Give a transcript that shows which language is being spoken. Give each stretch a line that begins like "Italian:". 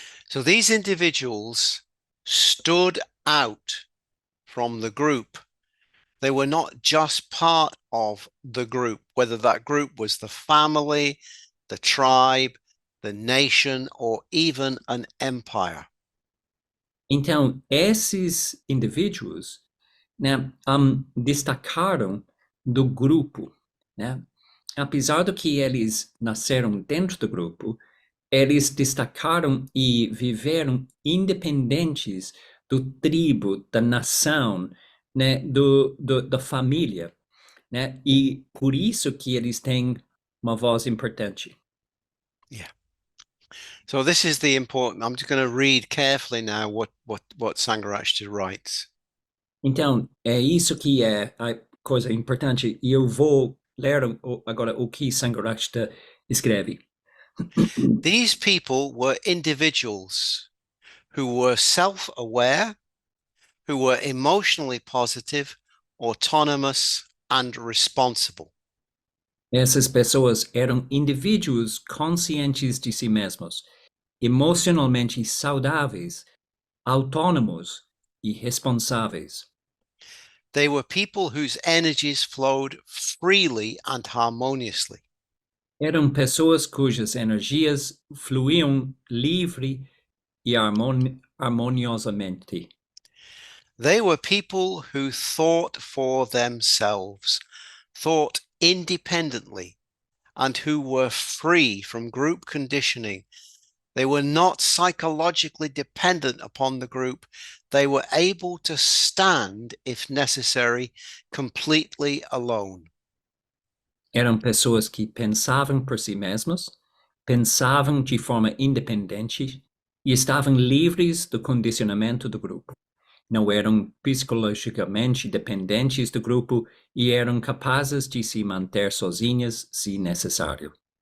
English: So these individuals stood out from the group. They were not just part of the group, whether that group was the family, the tribe, the nation, or even an empire.
Portuguese: Então, esses indivíduos né, destacaram do grupo, né? Apesar de que eles nasceram dentro do grupo, eles destacaram e viveram independentes do tribo, da nação, né, da família, né? E por isso que eles têm uma voz importante.
English: Yeah. So this is the important. I'm just going to read carefully now what Sangharakshita writes.
Portuguese: Então, é isso que é a coisa importante. E eu vou ler agora o que Sangharakshita escreve.
English: These people were individuals who were self-aware, who were emotionally positive, autonomous, and responsible.
Portuguese: Essas pessoas eram indivíduos conscientes de si mesmos, emocionalmente saudáveis, autônomos e responsáveis.
English: They were people whose energies flowed freely and harmoniously.
Portuguese: Eram pessoas cujas energias fluíam livre e harmoniosamente.
English: They were people who thought for themselves, thought independently, and who were free from group conditioning. They were not psychologically dependent upon the group. They were able to stand, if necessary, completely alone.
Portuguese: Eram pessoas que pensavam por si mesmas, pensavam de forma independente e estavam livres do condicionamento do grupo. Não eram psicologicamente dependentes do grupo e eram capazes de se manter sozinhas se necessário.